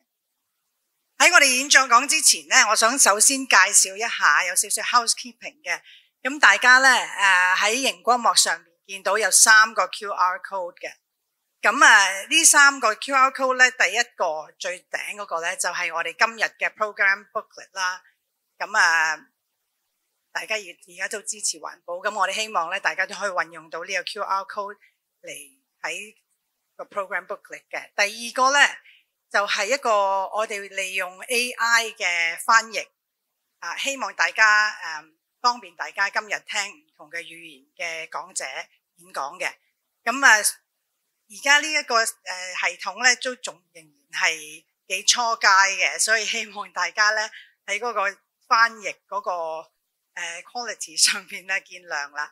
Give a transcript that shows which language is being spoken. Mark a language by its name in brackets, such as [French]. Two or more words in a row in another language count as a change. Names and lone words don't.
[Cantonese] 喺我哋演講之前咧，我想首先介紹一下有少少 housekeeping 嘅。咁大家咧喺熒光幕上面見到有3個 [English] QR code [Cantonese] 嘅。咁呢3個 [English] QR code [Cantonese] 咧，第一個最頂嗰個咧就係我哋今日嘅 [English] program booklet [Cantonese] 啦。咁大家而家都支持環保，咁我哋希望咧大家都可以運用到呢個 [English] QR code [Cantonese] 嚟喺個 [English] program booklet [Cantonese] 嘅。第二個咧就係一個我哋利用 AI 嘅翻譯，希望大家方便大家今日聽唔同嘅語言嘅講者演講嘅。咁而家呢一個系統咧都仲仍然係幾初階嘅，所以希望大家咧喺嗰個翻譯嗰個quality 上面咧見諒啦。